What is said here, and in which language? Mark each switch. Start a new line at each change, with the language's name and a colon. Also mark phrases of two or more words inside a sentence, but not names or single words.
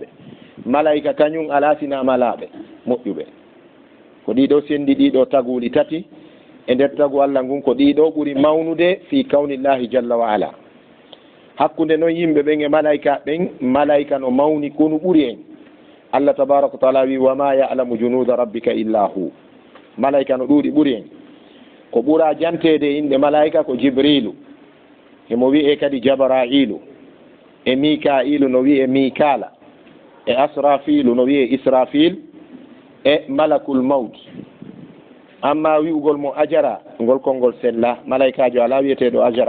Fula: malaika kañum ala sina malaɓe moƴƴuɓe ko ɗiɗo sendi ɗiɗo taguli tati e nder tagu Allah ngun ko ɗiɗo ɓuri mawnude fi
Arabic: كون الله جل وعلا
Fula: hakkude noon yimɓe ɓen e malaika ɓen malaika no mawni konu ɓuri en Allah
Arabic: تبارك وتعالى
Fula: wi
Arabic: وما يعلم جنود ربك إلا هو
Fula: malaika no ɗuuɗi ɓuri en ko ɓura jantede inde malaika ko jibrilu emo wi'e kadi jabrailu e mikailu no wi'e mikala e asrafilu no wi'e israfil e
Arabic: ملك الموت
Fula: amma wi'ugol mo ajara ngol konngol sella malaikajo ala wiyeteɗo